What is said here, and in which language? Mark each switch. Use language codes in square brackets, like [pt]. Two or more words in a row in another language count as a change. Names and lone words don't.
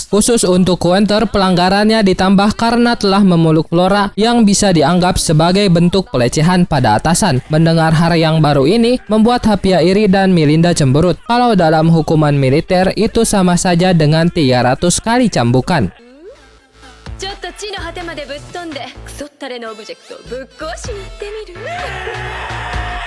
[id] Khusus untuk Pointer, pelanggarannya ditambah karena telah memeluk Flora yang bisa dianggap sebagai bentuk pelecehan pada atasan. Mendengar hal yang baru ini membuat Hapia iri dan Melinda cemberut. Kalau dalam hukuman militer itu sama saja dengan 300 kali cambukan. [ja] ちょっと地の果てまでぶっ飛んでクソったれのオブジェクトをぶっ壊しに行ってみる